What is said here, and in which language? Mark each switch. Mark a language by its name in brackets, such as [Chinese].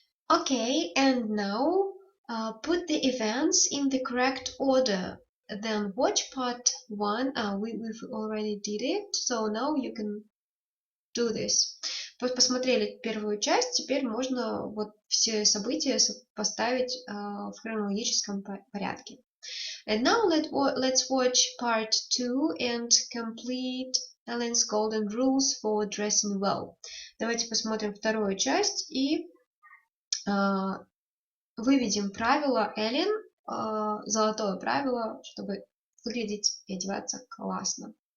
[English] Okay, and now put the events in the correct order. Then watch part 1. We've already did it, so now you can do this. [Russian] Посмотрели первую часть, теперь можно вот все события поставить в хронологическом порядке. [English] And now let's watch part 2 and complete Ellen's golden rules for dressing well. [Russian] Давайте посмотрим вторую часть и выведем правило Эллен, золотое правило, чтобы выглядеть и одеваться классно.